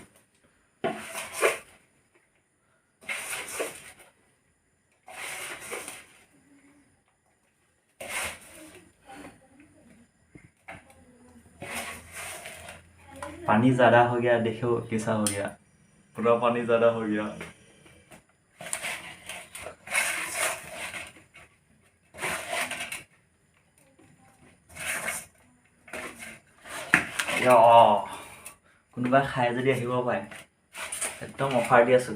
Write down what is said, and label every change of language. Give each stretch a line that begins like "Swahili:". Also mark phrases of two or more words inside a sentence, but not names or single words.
Hindi: पानी ज़्यादा हो गया, देखो कैसा हो गया, पूरा पानी ज़्यादा हो गया।
Assamese: কোনোবাই খাই যদি আহিব পাৰে, একদম অফাৰ দি আছোঁ।